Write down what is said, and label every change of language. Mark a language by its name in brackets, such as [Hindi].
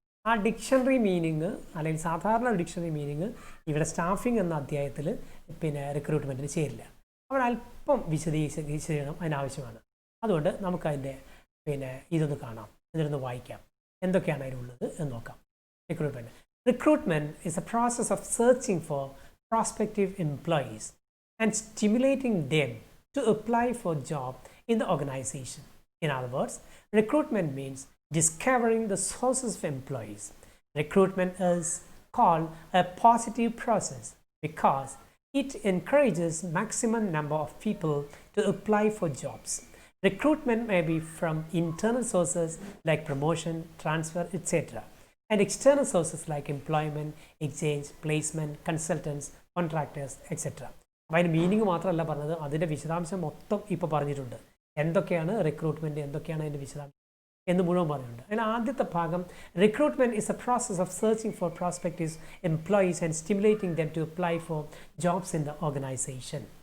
[Malayalam] ആ dictionary meaning അല്ലെങ്കിൽ സാധാരണ ഡിക്ഷണറി മീനിങ് ഇവിടെ സ്റ്റാഫിംഗ് എന്ന അധ്യായത്തിൽ പിന്നെ റിക്രൂട്ട്മെൻറ്റിന് ചേരില്ല. അവിടെ അല്പം വിശദീകരണം അതിനാവശ്യമാണ്. അതുകൊണ്ട് നമുക്കതിൻ്റെ പിന്നെ ഇതൊന്ന് കാണാം, ഇതിലൊന്ന് വായിക്കാം, എന്തൊക്കെയാണ് അതിലുള്ളത് എന്ന് നോക്കാം. [English] Recruitment is a process of searching for prospective employees and stimulating them to apply for a job in the organization. In other words, recruitment means discovering the sources of employees. Recruitment is called a positive process because it encourages maximum number of people to apply for jobs. Recruitment may be from internal sources like promotion, transfer, etc. and external sources like employment, exchange, placement, consultants, contractors, etc. [Malayalam] അപ്പോൾ അതിന് meaning മാത്രമല്ല പറഞ്ഞത്, അതിൻ്റെ വിശദാംശം മൊത്തം ഇപ്പോൾ പറഞ്ഞിട്ടുണ്ട്. എന്തൊക്കെയാണ് recruitment, എന്തൊക്കെയാണ് അതിൻ്റെ വിശദാംശം എന്ന് മുഴുവൻ പറഞ്ഞിട്ടുണ്ട്. അതിൽ ആദ്യത്തെ ഭാഗം [English] Recruitment is a process of searching for prospective employees and stimulating them to apply for jobs in the organisation.